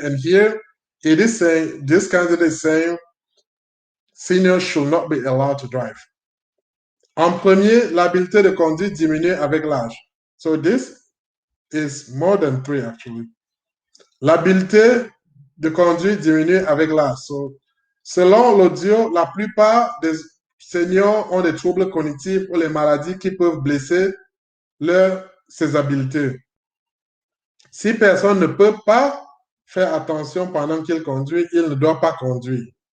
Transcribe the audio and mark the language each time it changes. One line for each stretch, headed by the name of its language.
English: And here it is saying, this candidate is saying, seniors should not be allowed to drive.
French: En premier, l'habileté de conduire diminue avec l'âge.
English: So this is more than 3 actually.
French: L'habileté de conduire diminue avec l'âge. So, selon l'audio, la plupart des seniors ont des troubles cognitifs ou les maladies qui peuvent blesser ses habiletés. Si personne ne peut pas faire attention pendant qu'il conduit, il ne doit pas conduire.